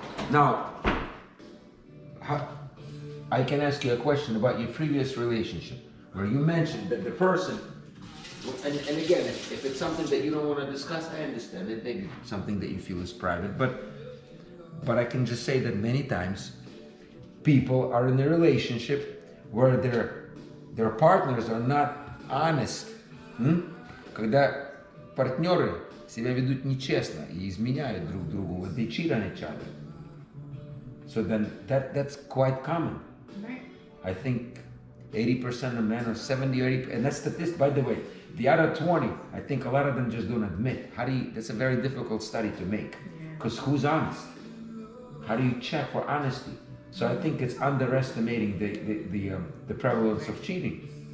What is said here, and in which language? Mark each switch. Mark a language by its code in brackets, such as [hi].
[en] Now, I can ask you a question about your previous relationship, where you mentioned that the person, and again, if it's something that you don't want to discuss, I understand it. Maybe something that you feel is private, but I can just say that many times people are in a relationship where their partners are not honest. [ru] Когда партнеры себя ведут нечестно и изменяют друг другу, [en] when they cheat on each other. So then that's quite common. Right. I think 80% of men, or 70 or 80, and that's statistic, by the way. The other 20, I think a lot of them just don't admit. That's a very difficult study to make. Because who's honest? How do you check for honesty? So I think it's underestimating the prevalence of cheating.